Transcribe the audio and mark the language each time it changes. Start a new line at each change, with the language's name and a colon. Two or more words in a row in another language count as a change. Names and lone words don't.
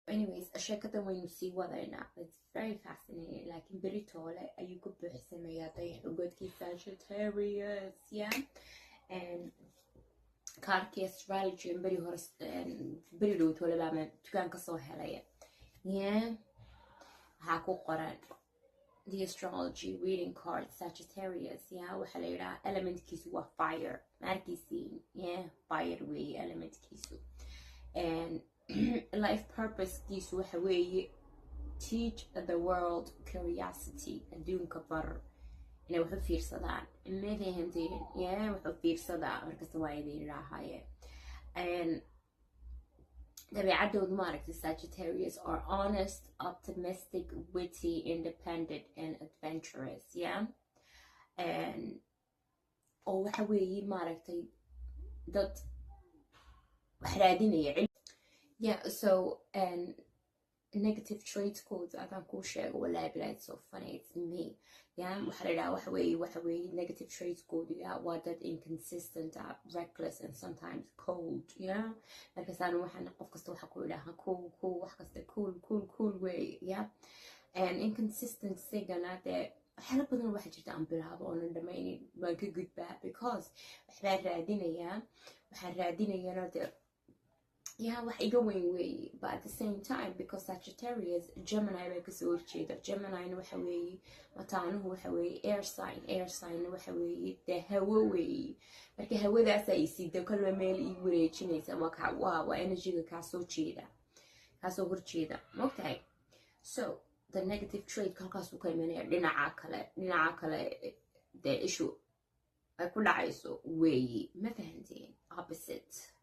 Somali: anyways sheekada waynu sii wadaynaa.
English: It's very fascinating.
Somali: laakiin beri toole ayuu ku buuxsameeyaa dayax-ugoodkii Sagittarius, yeah. And kaarkii astrology beri hore beri dhow toole baa dukaan ka soo helaya, yeah. waxaa ku qoran
English: the astrology reading card Sagittarius, yeah.
Somali: waxaa la yidhaha elementkiisu waa fire, markiisiin, yeah. fire weeye elementkiisu.
English: And life purpose
Somali: kiisu waxa weeye
English: teach the world curiosity,
Somali: adduunka bar inay wax u fiirsadaan, ma fahanteen, yeah. wax u fiirsadaa markasta waa idin idhaahaye.
English: And
Somali: dabeecadoodu maaragtay
English: Sagittarius are honest, optimistic, witty, independent and adventurous, yeah.
Somali: And oo waxa weeye maaragtay dad wax raadinaya,
English: yeah.
Somali: So and
English: negative traits
Somali: codes adaan kuu sheego, wallahi bilaa,
English: it's so funny, it's me, yeah.
Somali: waxaa la yidhaha waxa weeye
English: negative traits code, yeah.
Somali: waa dad
English: inconsistent, reckless and sometimes cold, yeah.
Somali: markaasaan waxaan qof kasta waxa ku idhaha cool wax kasta cool way, yeah. And inconsistency-gana dee waxyaala badan waxa jirta aan bilaabo oonan dhamaynin waan ka gudbaa, because waxaan raadinayana dee, yeah, wax iga weyn weeye.
English: But at the same time, because Sagittarius, Gemini
Somali: bay kasoo horjeeda. Gemini waxa weeye mataanuhu waxa weeye
English: air sign
Somali: waxa weeye dee hawo weeye. marka hawadaas ay siida kolba meel ii wareejinaysa, waa energy-ga kaasoo horjeeda,
English: okay. So the negative trait
Somali: halkaasuu ka imanaya dhinaca kale dee issue ay ku dhacayso weeye, ma fahanteen, opposite.